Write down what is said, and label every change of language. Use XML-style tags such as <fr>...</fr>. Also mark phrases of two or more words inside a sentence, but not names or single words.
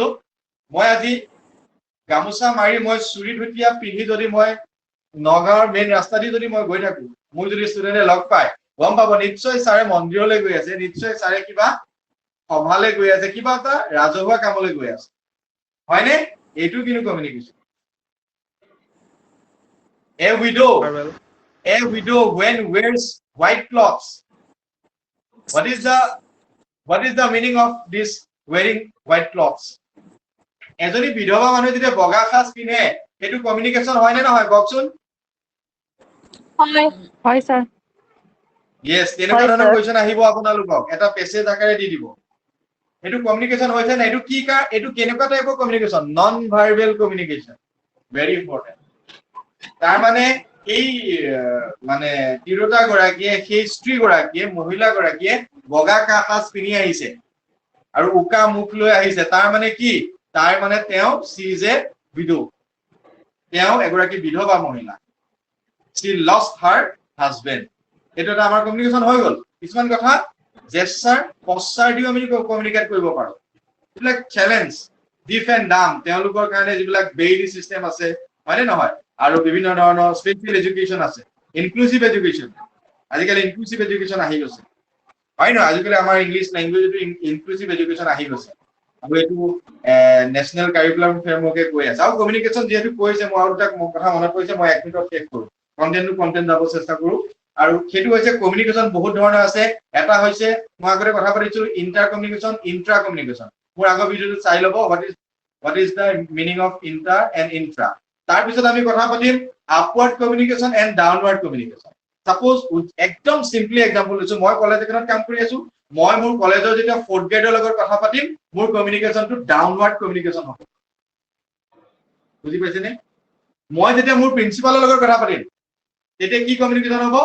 <as>মই আজি গামোচা মাৰি মই চুৰি ধুতিয়া পিন্ধি যদি মই নগাঁৱৰ মেইন ৰাস্তা দি যদি মই গৈ থাকো মোক যদি ষ্টুডেণ্টে লগ পায় গম পাব নিশ্চয় ছাৰে মন্দিৰলৈ গৈ আছে নিশ্চয় ছাৰে কিবা সভালৈ গৈ আছে কিবা এটা ৰাজহুৱা কামলৈ গৈ আছে হয়নে এইটো কিন্তু কমিউনিকেশ্যন</as> <en>A widow when wears white clothes. What is the meaning of this wearing white clothes?</en> <as>এজনী বিধৱা মানুহে যেতিয়া বগা সাজ পিন্ধে সেইটো কমিউনিকেশ্যন হয় নে নহয় কওকচোন হয় স্যাৰ ইয়েস তেনেকুৱা ধৰণৰ কোৱেশ্চন আহিব আপোনালোকক এটা পেছেজ আকাৰে দি দিব সেইটো কমিউনিকেশ্যন হৈছে না এইটো কি এইটো কেনেকুৱা টাইপৰ কমিউনিকেশ্যন</as> <en>non verbal communication very important</en> <as>তাৰ মানে এই মানে তিৰোতা গৰাকীয়ে সেই স্ত্ৰী গৰাকীয়ে মহিলা গৰাকীয়ে বগা সাজ পিন্ধি আহিছে আৰু উকা মুখ লৈ আহিছে তাৰ মানে কি তাৰ মানে তেওঁ</as> <en>she is a widow</en> <as>তেওঁ এগৰাকী বিধৱা মহিলা</as> <en>she lost her husband</en> <as>এটা আমাৰ কমিউনিকেশ্যন হৈ গ'ল কিছুমান কথা</as> <en>gesture posture</en> <as>দিও আমি কমিউনিকেট কৰিব পাৰো এইবিলাক</as> <en>challenge deaf and dumb</en> <as>তেওঁলোকৰ কাৰণে যিবিলাক</as> <en>Braille system</en> <as>আছে হয়নে নহয় আৰু বিভিন্ন ধৰণৰ</as> <en>special education</en> <as>আছে</as> <en>inclusive education</en> <as>আজিকালি</as> <en>inclusive education</en> <as>আহি গৈছে হয় নহয় আজিকালি আমাৰ</as> <en>English languageটো inclusive education</en> <as>আহি গৈছে আৰু এইটো নেশনাল কাৰিকুলাম ফ্ৰেমৱৰ্কে কৈ আছে আৰু কমিউনিকেশ্যন যেহেতু কৈছে মই আৰু এটা কথা মনত পৰিছে মই 1 মিনিটত শেষ কৰো কন্টেন্ট যাব চেষ্টা কৰো আৰু সেইটো হৈছে কমিউনিকেশ্যন বহুত ধৰণৰ আছে এটা হৈছে মই আগতে কথা পাতিছিলো</as> <en>inter communication intra communication</en> <as>মোৰ আগৰ ভিডিঅ'টো চাই ল'ব</as> <en>what is the meaning of inter and intra</en> <as>তাৰপিছত আমি কথা পাতিম</as> <en>upward communication and downward communication.</en> <as>সাপোজ একদম</as> <en>simple example</en> <as>লৈছো, মই কলেজ এখনত কাম কৰি আছো, মই মোৰ কলেজৰ যেতিয়া 4th গ্ৰেডৰ লগত কথা পাতিম, মোৰ কমিউনিকেশ্যনটো</as> <en>downward communication</en> <as>হ'ব। বুজি পাইছেনে? মই যেতিয়া মোৰ প্ৰিন্সিপালৰ লগত কথা পাতিম, তেতিয়া কি কমিউনিকেশ্যন হ'ব?</as>